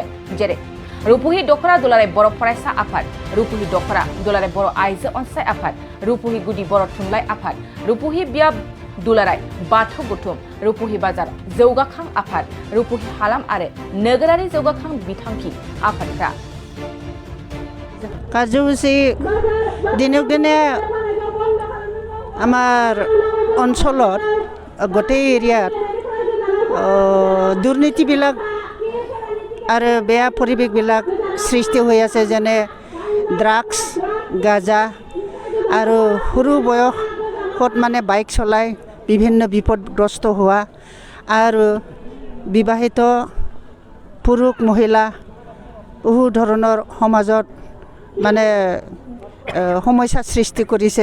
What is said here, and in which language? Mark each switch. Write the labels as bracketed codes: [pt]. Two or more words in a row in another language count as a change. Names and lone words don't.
[brx] जेरै रुपुहि दखरा दुलाराय बर' फरायसा आफाद, रुपुहि दखरा दुलाराय बर' आइजो अनसाय आफाद, रुपुहि गुदि बर' थुनलाइ आफाद, रुपुहि बिया दुलाराय बाथौ गुथुम, रुपुहि बाजार जौगाखां आफाद, रुपुहि हालाम आरो नोगोरारि जौगाखां बिथांखि आफादफ्रा [as] কাৰ্যসূচী দিনক দিনে আমাৰ অঞ্চলত গোটেই এৰিয়াত দুৰ্নীতিবিলাক আৰু বেয়া পৰিৱেশবিলাক সৃষ্টি হৈ আছে, যেনে ড্ৰাগছ, গাঁজা আৰু সৰু বয়সত মানে বাইক চলাই বিভিন্ন বিপদগ্ৰস্ত হোৱা আৰু বিবাহিত পুৰুষ মহিলা বহু ধৰণৰ সমাজত মানে সমস্যা সৃষ্টি কৰিছে।